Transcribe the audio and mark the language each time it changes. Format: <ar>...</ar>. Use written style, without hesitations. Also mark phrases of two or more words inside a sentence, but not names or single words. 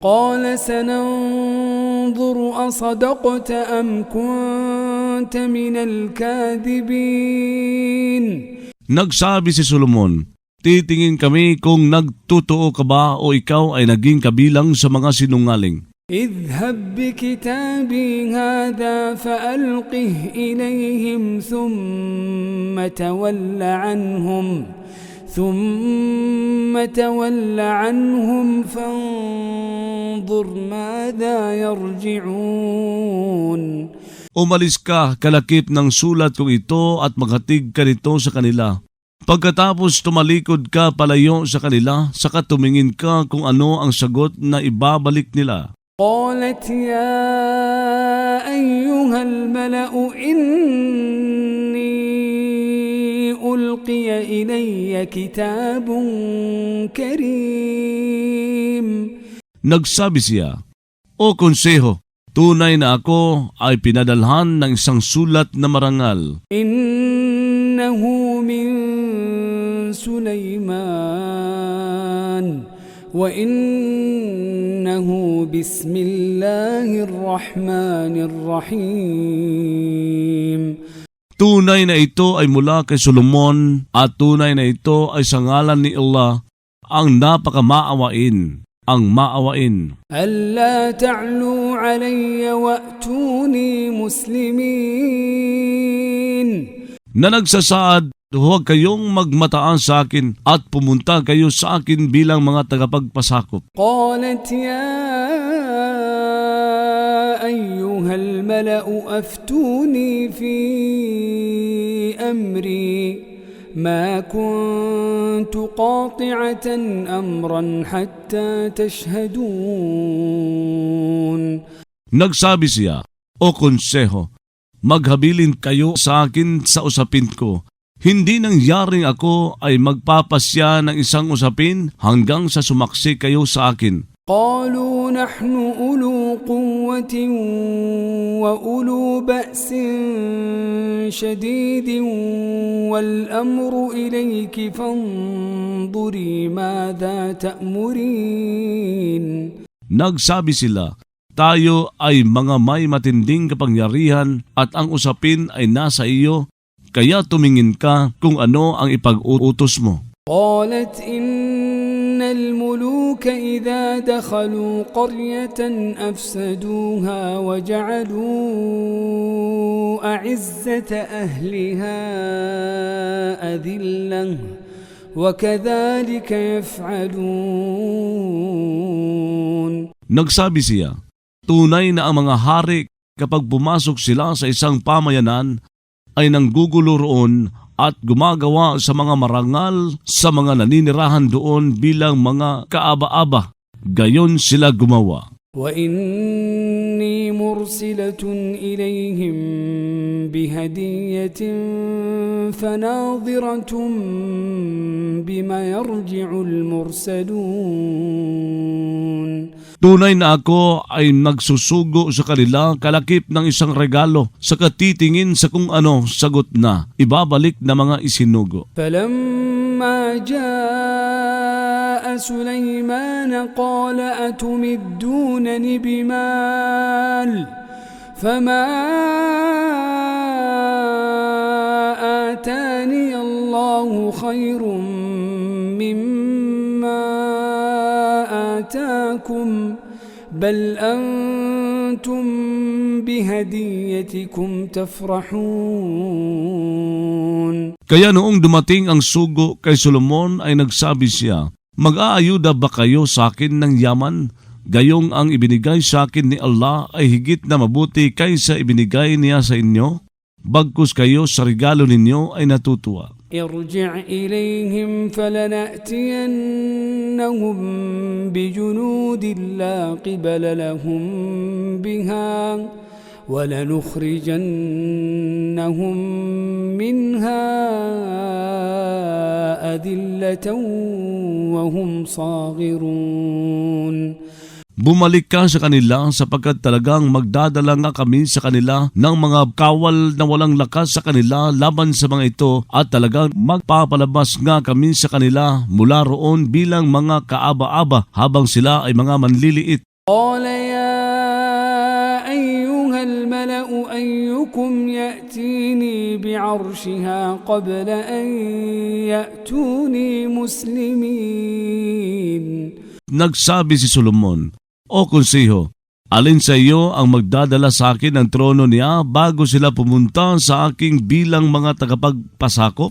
<ar>قال سننظر أصدقت أم كنت من الكاذبين.</ar> <tl>Nagsabi si Solomon, titingin kami kung nagtotoo ka ba o ikaw ay naging kabilang sa mga sinungaling.</tl> <ar>اذهب بكتابي هذا فألقه إليهم ثم تول عنهم فانظر ماذا يرجعون.</ar> <tl>Umalis ka, kalakip ng sulat kong ito at maghatig ka nito sa kanila. Pagkatapos tumalikod ka palayo sa kanila, saka tumingin ka kung ano ang sagot na ibabalik nila.</tl> <ar>قالت يا أيها الملأ إني ألقي إلي كتاب كريم.</ar> <tl>Nagsabi siya, O konseho, tunay na ako ay pinadalhan ng isang sulat na marangal.</tl> <ar>إنه من سليمان وإنه بسم الله الرحمن الرحيم.</ar> <tl>Tunay na ito ay mula kay Solomon at tunay na ito ay sa ngalan ni Allah, ang napakamaawain, ang maawain.</tl> <ar>ألا تعلوا علي وأتوني مسلمين.</ar> <tl>Na nagsasaad, huwag kayong magmataan sa akin at pumunta kayo sa akin bilang mga tagapagpasakop.</tl> <ar>قالت يا أيها الملأ أفتوني في أمري ما كنت قاطعة أمرا حتى تشهدون.</ar> <tl>Nagsabi siya, O konseho, maghabilin kayo sa akin sa usapin ko. Hindi nangyaring ako ay magpapasya ng isang usapin hanggang sa sumaksi kayo sa akin.</tl> <ar>قالوا نحن أولو قوة وأولو بأس شديد والأمر إليك فانظري ماذا تأمرين.</ar> <tl>Nagsabi sila, tayo ay mga may matinding kapangyarihan at ang usapin ay nasa iyo, kaya tumingin ka kung ano ang ipag-utos mo.</tl> <ar>قالت إن الملوك إذا دخلوا قرية أفسدوها وجعلوا أعزة أهلها أذلة وكذلك يفعلون.</ar> <tl>Nagsabi siya, tunay na ang mga hari kapag pumasok sila sa isang pamayanan ay nanggugulo roon at gumagawa sa mga marangal sa mga naninirahan doon bilang mga kaaba-aba. Gayon sila gumawa.</tl> <ar>وإني مرسلة إليهم بهدية فناظرة بما يرجع المرسلون.</ar> <tl>Tunay na ako ay nagsusugo sa kanila kalakip ng isang regalo sa katitingin sa kung ano sagot na ibabalik na mga isinugo.</tl> <ar>فلما جاء سليمان قال أتمدونني بمال فما آتاني الله خير مما آتاكم بل أنتم بهديتكم تفرحون.</ar> <tl>Kaya noong dumating ang sugo kay Solomon ay nagsabi siya, mag-aayuda ba kayo sa akin ng yaman? Gayong ang ibinigay sa akin ni Allah ay higit na mabuti kaysa ibinigay niya sa inyo? Bagkus kayo sa regalo ninyo ay natutuwa.</tl> <ar>ارجع إليهم فلنأتينهم بجنود لا قبل لهم بها ولنخرجنهم منها أذلة وهم صاغرون.</ar> <tl>Bumalik ka sa kanila sapagkat talagang magdadala nga kami sa kanila ng mga kawal na walang lakas sa kanila laban sa mga ito at talagang magpapalabas nga kami sa kanila mula roon bilang mga kaaba-aba habang sila ay mga manliliit.</tl> <ar>قال يا أيها الملأ أيكم يأتيني بعرشها قبل أن يأتوني مسلمين.</ar> <tl>Nagsabi si Solomon, O konseho, alin sa iyo ang magdadala sa akin ng trono niya bago sila pumunta sa aking bilang mga tagapagpasakop?</tl>